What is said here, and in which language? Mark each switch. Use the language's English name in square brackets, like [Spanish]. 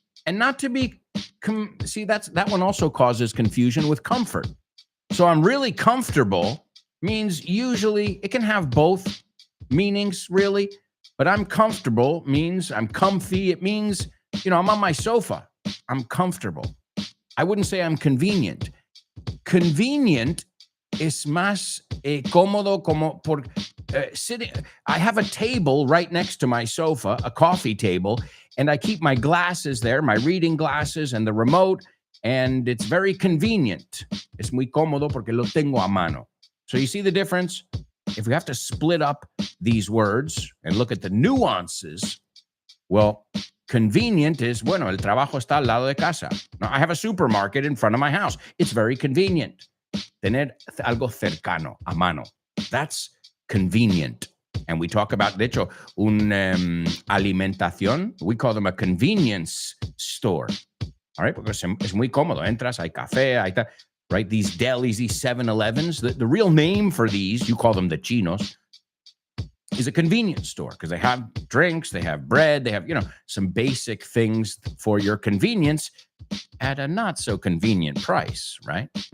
[English] And not to be, that one also causes confusion with comfort. So I'm really comfortable means usually it can have both meanings, really. But I'm comfortable means I'm comfy. It means, I'm on my sofa. I'm comfortable. I wouldn't say I'm convenient. [Spanish] Convenient es más cómodo como por sitting. [English] I have a table right next to my sofa, a coffee table, and I keep my glasses there, my reading glasses and the remote, and it's very convenient. [Spanish] Es muy cómodo porque lo tengo a mano. [English] So you see the difference? If we have to split up these words and look at the nuances, well, convenient is, [Spanish] bueno, el trabajo está al lado de casa. [English] Now, I have a supermarket in front of my house. It's very convenient. [Spanish] Tener algo cercano, a mano. [English] That's convenient. And we talk about, [Spanish] de hecho, [English] alimentación. We call them a convenience store. All right, [Spanish] porque es muy cómodo. Entras, hay café, hay right? [English] These delis, these 7-Elevens, the real name for these, you call them the chinos, is a convenience store because they have drinks, they have bread, they have, some basic things for your convenience at a not so convenient price, right?